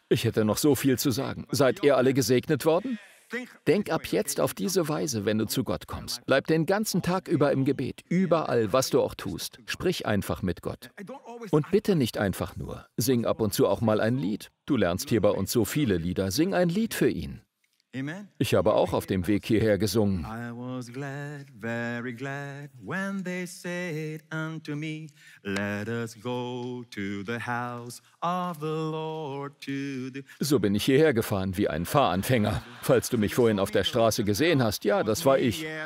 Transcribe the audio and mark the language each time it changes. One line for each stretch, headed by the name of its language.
German: Ich hätte noch so viel zu sagen. Seid ihr alle gesegnet worden? Denk ab jetzt auf diese Weise, wenn du zu Gott kommst. Bleib den ganzen Tag über im Gebet, überall, was du auch tust. Sprich einfach mit Gott. Und bitte nicht einfach nur. Sing ab und zu auch mal ein Lied. Du lernst hier bei uns so viele Lieder. Sing ein Lied für ihn. Ich habe auch auf dem Weg hierher gesungen.
English: I was glad, very glad, when they said unto me, let us go to the house of the Lord to the...
German: So bin ich hierher gefahren, wie ein Fahranfänger. Falls du mich vorhin auf der Straße gesehen hast, ja, das war ich.